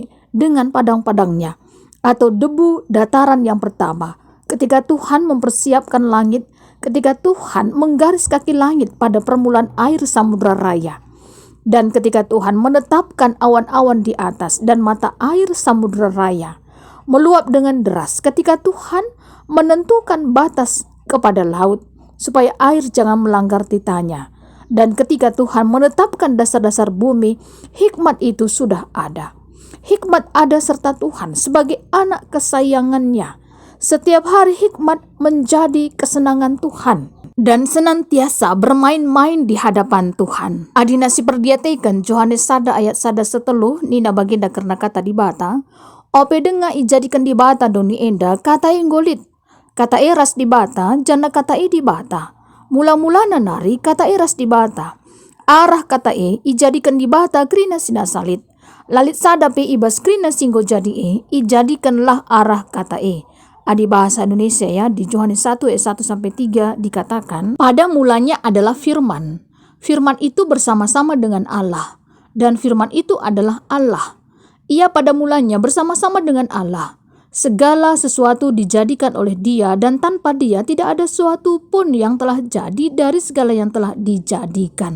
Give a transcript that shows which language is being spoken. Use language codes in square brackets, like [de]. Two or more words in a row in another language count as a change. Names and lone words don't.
[id] dengan padang-padangnya, atau debu dataran yang pertama, ketika Tuhan mempersiapkan langit, ketika Tuhan menggaris kaki langit pada permulaan air samudra raya, dan ketika Tuhan menetapkan awan-awan di atas dan mata air samudra raya meluap dengan deras, ketika Tuhan menentukan batas kepada laut supaya air jangan melanggar titahnya, dan ketika Tuhan menetapkan dasar-dasar bumi, hikmat itu sudah ada. Hikmat ada serta Tuhan sebagai anak kesayangannya. Setiap hari hikmat menjadi kesenangan Tuhan dan senantiasa bermain-main di hadapan Tuhan. [btx] Adina si perdiatekan Johannes sada ayat sada seteluh nina baginda karena kata di bata. Ope denga ijadikan di bata doni enda kata golit. Kata eras di bata jana kata di bata. Mula-mula nari kata eras di bata. Arah kata ijadikan di bata krina sinasalit. Lalit sadape ibas krina singgo jadi ijadikanlah arah kata Adi [id] bahasa Indonesia ya, di Yohanes 1 ayat 1 sampai 3 dikatakan, pada mulanya adalah firman. Firman itu bersama-sama dengan Allah, dan firman itu adalah Allah. Ia pada mulanya bersama-sama dengan Allah. Segala sesuatu dijadikan oleh Dia, dan tanpa Dia tidak ada sesuatu pun yang telah jadi dari segala yang telah dijadikan.